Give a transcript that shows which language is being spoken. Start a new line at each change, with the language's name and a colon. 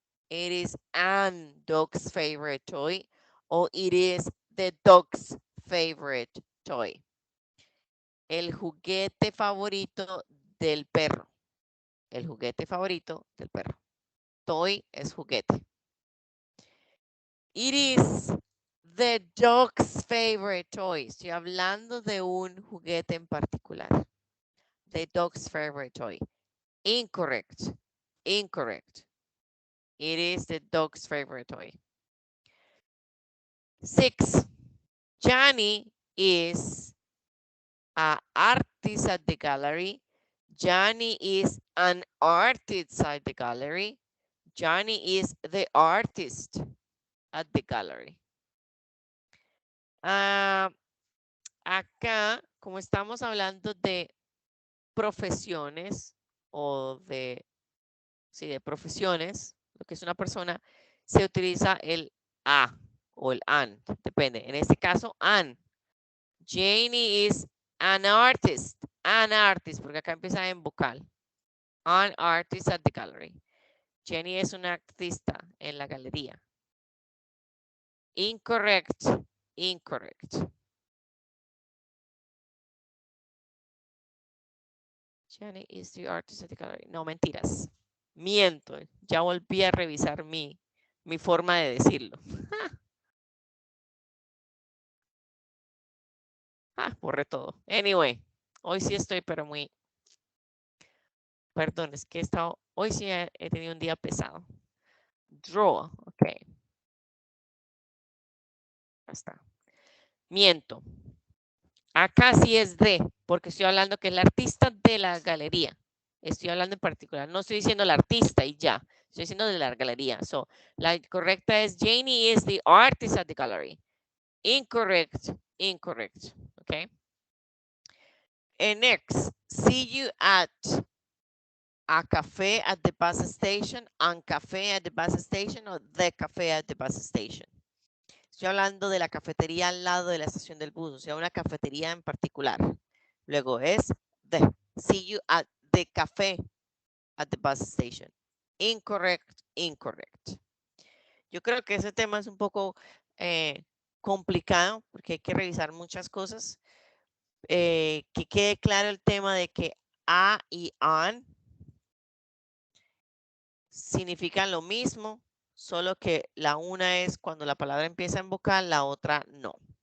English: It is an dog's favorite toy. O it is the dog's favorite toy.
Spanish: El juguete favorito del perro. El juguete favorito del perro. Toy es juguete.
English: It is the dog's favorite toy.
Spanish: Estoy hablando de un juguete en particular.
English: The dog's favorite toy. Incorrect. Incorrect. It is the dog's favorite toy. 6. Johnny is an artist at the gallery. Johnny is an artist at the gallery. Johnny is the artist at the gallery.
Spanish: Acá, como estamos hablando de profesiones o de, sí, de profesiones, lo que es una persona, se utiliza el a o el an, depende. En este caso, an.
English: Janie is an artist,
Spanish: porque acá empieza en vocal.
English: An artist at the gallery.
Spanish: Jenny es una artista en la galería.
English: Incorrect, incorrect. Jenny is the artist at the gallery.
Spanish: No, mentiras. Miento. Ya volví a revisar mi forma de decirlo. Borré todo. Anyway, hoy sí estoy, pero muy... Perdón, es que he estado... Hoy sí he tenido un día pesado. Draw, ok. Ya está. Miento. Acá sí es de, porque estoy hablando que es la artista de la galería. Estoy hablando en particular. No estoy diciendo la artista y ya. Estoy diciendo de la galería. So, la correcta es
English: Janie is the artist at the gallery. Incorrect. Incorrect. Okay. And next, see you at a cafe at the bus station, an cafe at the bus station, or the cafe at the bus station.
Spanish: Estoy hablando de la cafetería al lado de la estación del bus, o sea, una cafetería en particular. Luego es the.
English: See you at the cafe at the bus station. Incorrect, incorrect.
Spanish: Yo creo que ese tema es un poco complicado porque hay que revisar muchas cosas. Que quede claro el tema de que a y an significan lo mismo, solo que la una es cuando la palabra empieza en vocal, la otra no.